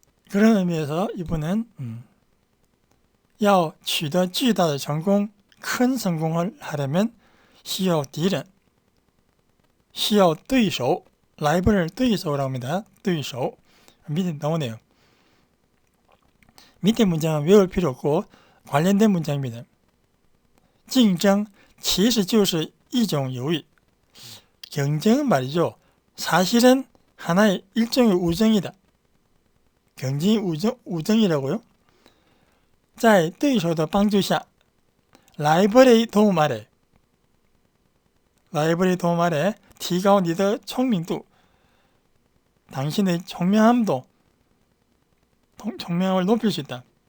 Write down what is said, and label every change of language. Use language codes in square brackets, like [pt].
[ko] 그런 의미에서 이분은 [zh] 要取得巨大的成功 [ko] 큰 성공을 하려면 [zh] 需要敌人需要对手 [ko] 라이벌을 对手라고 합니다. 对手 밑에 나오네요. 밑에 문장은 외울 필요 없고 관련된 문장입니다. [zh] 竞争其实就是一种游戏 [ko] 경쟁은 말이죠. 사실은 하나의 일종의 우정이다. 경쟁이 우정이라고요? [zh] 在对手的帮助下 [ko] 라이벌의 도움 아래 [zh] 提高你的聪明度 [ko] 당신의 총명함도 총명함을 높일 수 있다.